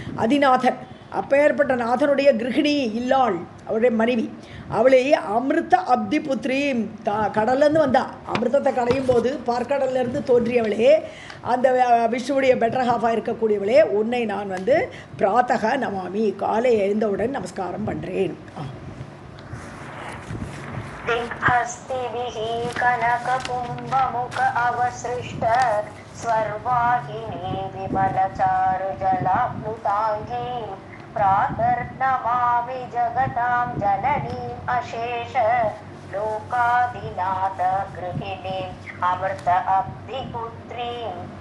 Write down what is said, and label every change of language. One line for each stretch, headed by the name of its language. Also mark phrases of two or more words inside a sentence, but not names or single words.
Tamil: அதிநாதன், அப்பேற்பட்ட நாதனுடைய கிருகிணி இல்லாள், அவருடைய மனைவி. அவளை
Sanskrit: अमृत अब्धि पुत्री,
Tamil: கடல்லேருந்து வந்தா, அமிர்தத்தை கடையும் போது பார்க்கடல்லேருந்து தோன்றியவளே, அந்த விஷ்ணுவுடைய
English: better halfஆக
Tamil: இருக்கக்கூடியவளே, உன்னை நான் வந்து
Sanskrit: प्रातः नमामि,
Tamil: காலை எழுந்தவுடன் நமஸ்காரம் பண்ணுறேன்.
Sanskrit: दिग्हस्तिभिः कनककुम्भमुख अवसृष्ट स्वर्वाहिनी विमलचारुजलाप्लुताङ्गी प्रातर्नमामि जगतां जननीम् अशेष लोकादिनाथ गृहिणीम् अमृत अब्धिपुत्रीम्